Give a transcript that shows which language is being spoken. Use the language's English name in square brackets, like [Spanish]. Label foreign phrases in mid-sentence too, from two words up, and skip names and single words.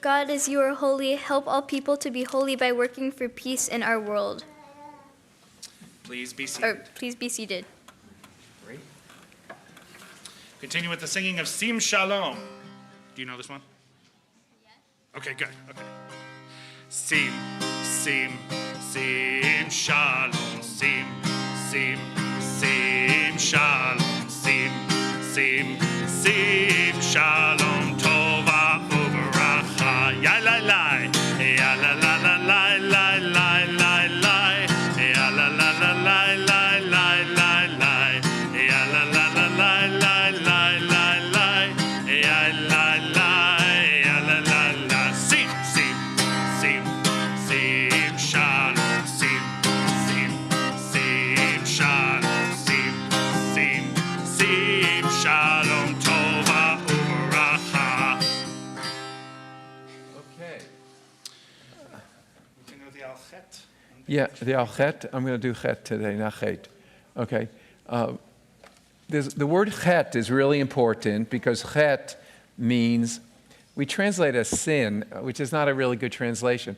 [English] God, as you are holy, help all people to be holy by working for peace in our world. Please be seated. Please be seated. Great. Continue with the singing of Sim Shalom. Do you know this one? Yes. Okay, good. Okay. [Hebrew] שים, שים, שים, שלום, שים, שים, שים, שלום, שים, שים, שים, שלום, טובה וברכה, ya la la, ya la la la la la la la la, ya la la la la la la la la, ya la la la la la la la la, ya la la, ya la la la, שים, שים, שים, שים, שלום, שים, שים, שים, שלום, שים, שים, שים, שלום, טובה וברכה. [English] Okay. Continue with the Al-Chet. Yeah, the al-chet. I'm going to do chet today, not chet. Okay. The word chet is really important because chet means, we translate as sin, which is not a really good translation.